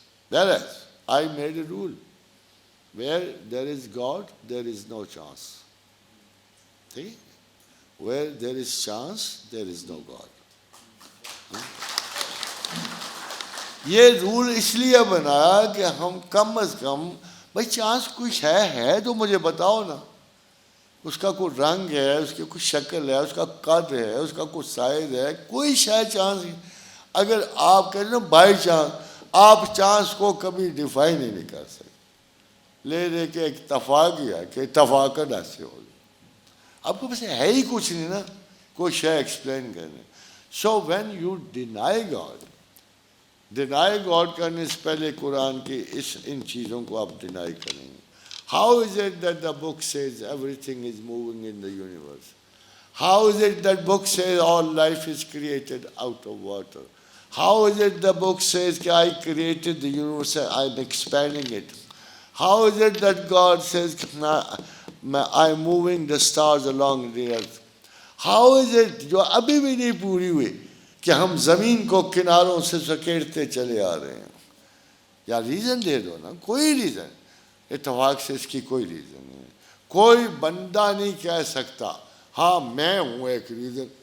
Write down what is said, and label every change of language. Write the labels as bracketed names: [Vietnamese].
[English] whereas I made a rule, where there is God there is no chance. See? Where there is chance there is no God. [Urdu] یہ role اس لیے بنایا کہ ہم کم از کم بھائی chance کچھ ہے تو مجھے بتاؤ نا. اس کا کوئی رنگ ہے، اس کی کوئی شکل ہے، اس کا قد ہے، اس کا کوئی سائز ہے، کوئی شاید چانس نہیں. اگر آپ کہہ رہے نا بائی چانس، آپ چانس کو کبھی ڈیفائن ہی نہیں کر سکتے. لے کے اتفاق ہی ہے کہ اتفاقت ایسے ہو. آپ کو بس ہے ہی کچھ نہیں نا کوئی شے ایکسپلین کرنے. [English] so when you deny God [Urdu] کرنے سے پہلے قرآن کی ان چیزوں کو آپ ڈینائی کریں گے. [English] How is it that the book says everything is moving in the universe? How is it that book says all life is created out of water? How is it the book says that I created the universe, I'm expanding it? How is it that God says I'm moving the stars along the earth? How is it [Urdu] جو ابھی بھی نہیں پوری ہوئی کہ ہم زمین کو کناروں سے سکیڑتے چلے آ رہے ہیں؟ یا ریزن دے دو نا، کوئی ریزن. اتفاق سے اس کی کوئی ریزن نہیں. کوئی بندہ نہیں کہہ سکتا ہاں میں ہوں ایک ریزن.